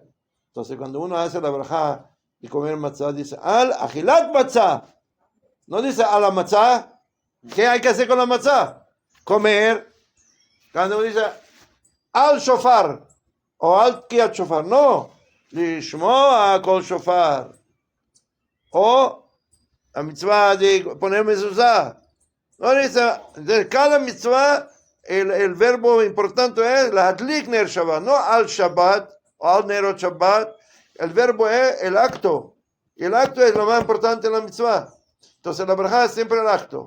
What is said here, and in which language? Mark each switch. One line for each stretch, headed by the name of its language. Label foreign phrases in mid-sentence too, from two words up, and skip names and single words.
Spanish: Entonces, cuando uno hace la braja y comer matzah, dice
Hebrew: על אכילת מצה.
Spanish: No dice a la matzah. ¿Qué hay que hacer con la matzah? Comer. Cuando uno dice
Hebrew: על שופר
Spanish: o
Hebrew: על קיעת שופר,
Spanish: no.
Hebrew: לשמוע קול שופר.
Spanish: O la mitzvah de poner mezuzá. No dice, de cada mitzvah, el verbo importante es
Hebrew: להדליק נר שבת,
Spanish: no
Hebrew: על שבת
Spanish: o
Hebrew: על נרות שבת.
Spanish: El verbo es el acto. Y el acto es lo más importante en la mitzvah. Entonces la braja es siempre el acto.